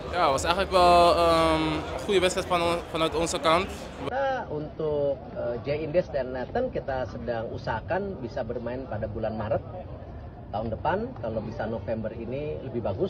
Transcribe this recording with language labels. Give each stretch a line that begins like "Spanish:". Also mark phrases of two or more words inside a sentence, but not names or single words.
Dutch: Ja, was eigenlijk wel goede wedstrijd vanuit onze kant.
Indonesian: Kita untuk Jay Indes dan Nathan kita sedang usahakan bisa bermain pada bulan Maret tahun depan. Kalau bisa November ini lebih bagus.